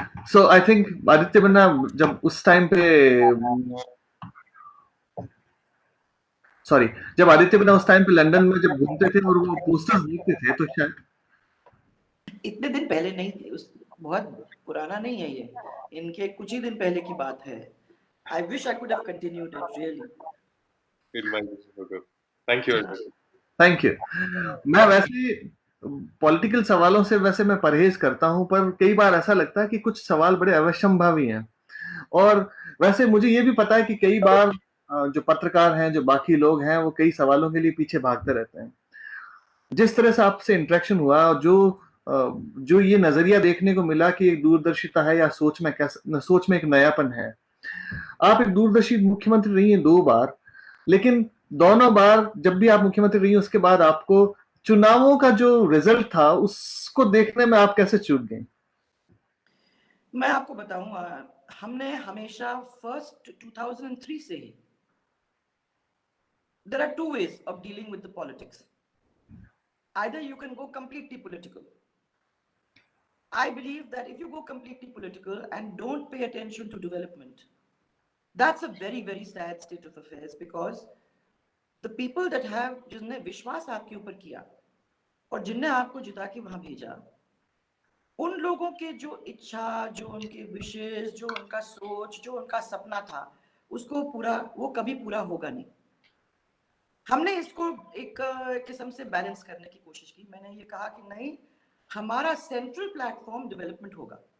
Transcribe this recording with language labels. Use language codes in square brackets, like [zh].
[en] So I think [hi] Aditya बन्ना जब उस time पे जब आदित्य बन्ना उस टाइम पे लंदन में जब घूमते थे और वो पोस्टर्स देखते थे, तो शायद इतने दिन पहले नहीं थे, उस बहुत पुराना नहीं है ये, इनके कुछ ही दिन पहले की बात है। [en] I wish I could have continued it really. Thank you. Thank you. [hi] मैं वैसे पॉलिटिकल सवालों से वैसे मैं परहेज करता हूं, पर कई बार ऐसा लगता है कि कुछ सवाल बड़े अवश्यंभावी हैं, और वैसे मुझे ये भी पता है कि कई बार जो पत्रकार हैं, जो बाकी लोग हैं, वो कई सवालों के लिए पीछे भागते रहते हैं। जिस तरह से आपसे इंटरेक्शन हुआ और जो ये नजरिया देखने को मिला कि एक दूरदर्शिता है या सोच में एक नयापन है। आप एक दूरदर्शी मुख्यमंत्री रही हैं 2 बार, लेकिन दोनों बार जब भी आप मुख्यमंत्री रही, उसके बाद आपको चुनावों का जो रिजल्ट था उसको देखने में आप कैसे चूक गई? मैं आपको बताऊंगा, हमने हमेशा फर्स्ट 2003 से ही, [en] there are 2 ways of dealing with the politics. Either you can go completely political. I believe that if you go completely political and don't pay attention to development, that's a very, very sad state of affairs, because the people that have, [hi] जिसने विश्वास आपके ऊपर किया और जिनने आपको जिता के वहां भेजा, उन लोगों के जो इच्छा, जो उनके विशेष, जो उनका सोच, जो उनका सपना था, उसको वो कभी पूरा होगा नहीं। हमने इसको एक किस्म से बैलेंस करने की कोशिश की। मैंने ये कहा कि नहीं, हमारा सेंट्रल प्लेटफॉर्म डेवलपमेंट होगा।